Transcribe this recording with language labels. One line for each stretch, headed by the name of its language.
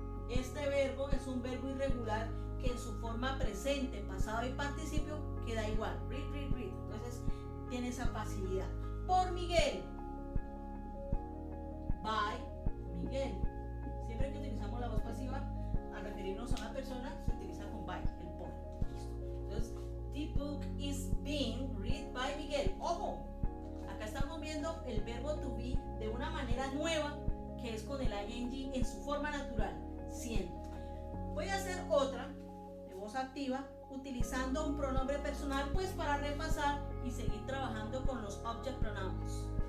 Spanish: Este verbo es un verbo irregular que en su forma presente, pasado y participio queda igual.
English: Read, read, read.
Spanish: Entonces tiene esa facilidad. Por Miguel.
English: By Miguel.
Spanish: Siempre que utilizamos la voz pasiva al referirnos a una persona, se utiliza con by, el por. Listo. Entonces,
English: the book is being read by Miguel.
Spanish: Ojo, acá estamos viendo el verbo to be de una manera nueva, que es con el ing en su forma natural, siendo. Voy a hacer otra de voz activa utilizando un pronombre personal, pues para repasar y seguir trabajando con los object pronouns.